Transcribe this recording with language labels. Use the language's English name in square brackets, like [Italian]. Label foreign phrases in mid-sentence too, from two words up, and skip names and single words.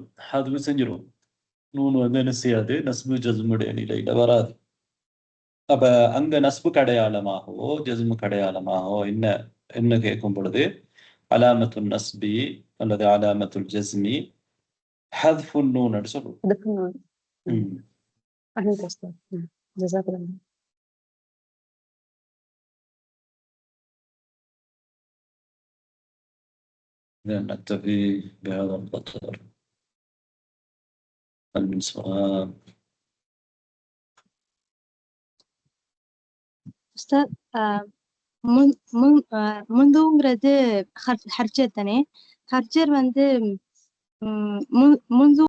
[Tamil] ஹதுஃப் செஞ்சிருவோம். நூன் வந்து என்ன செய்யாது? நஸ்பு ஜஸ்முடைய நிலையில வராது. அப்ப அங்க நஸ்பு கடையாளமாகவோ ஜஸ்மு கடையாளமாகவோ என்ன என்ன கேட்கும் பொழுது [Arabic] علامة النصب [Tamil] அல்லது [Arabic] علامة الجزم حذف النون [Tamil] என்று சொல்லுவோம். [Arabic] نكتفي بهذا القدر. هل من سؤال؟ [Tamil] أستاذ منذங்கிறது ஹர்ஜர் தானே? ஹர்ஜர் வந்து منذ